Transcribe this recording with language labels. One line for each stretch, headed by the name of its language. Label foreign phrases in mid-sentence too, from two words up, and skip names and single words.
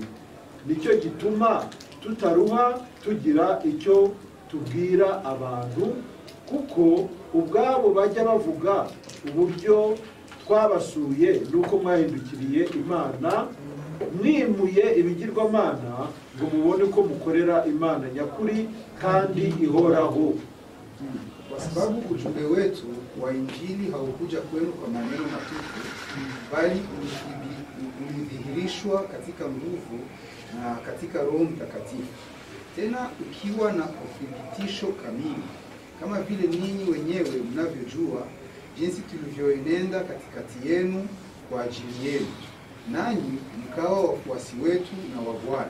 Kinyarwanda: Nicyo gituma tutaruha tugira icyo tubwira abantu, kuko ubwabo bajya bavuga uburyo twabasuye nuko mwahindukiriye Imana, mwimuye ibigirwamana ngo mubone ko mukorera Imana nyakuri kandi ihoraho.
Swahili: Kwa sababu ujumbe wetu wa Injili haukuja kwenu kwa maneno matupu, bali ulidhihirishwa katika nguvu na katika Roho Mtakatifu, tena ukiwa na uthibitisho kamili, kama vile ninyi wenyewe mnavyojua jinsi tulivyoenenda katikati yenu kwa ajili yenu, nanyi mkawa wafuasi wetu na wa Bwana.